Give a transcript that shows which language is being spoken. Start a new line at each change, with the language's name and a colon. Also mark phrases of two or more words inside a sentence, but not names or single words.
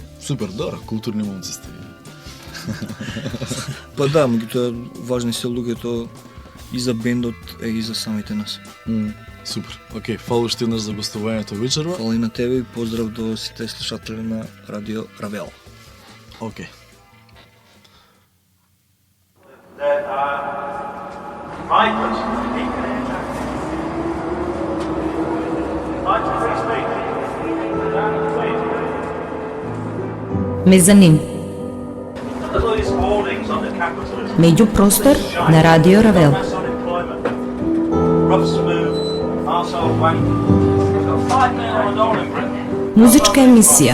Macedonian: Супер, да, културни момци сте. Па да, меѓутоа важни се луѓето и за бендот, и за самите нас. Супер. Океј, фала уште еднаш за гостувањето вечерва. Фала и на тебе и поздрав до сите слушатели на Радио Равел. Океј.
English: There are migrants
Macedonian: Мезанин. Меѓупростор на Радио Равел. Музичка емисија.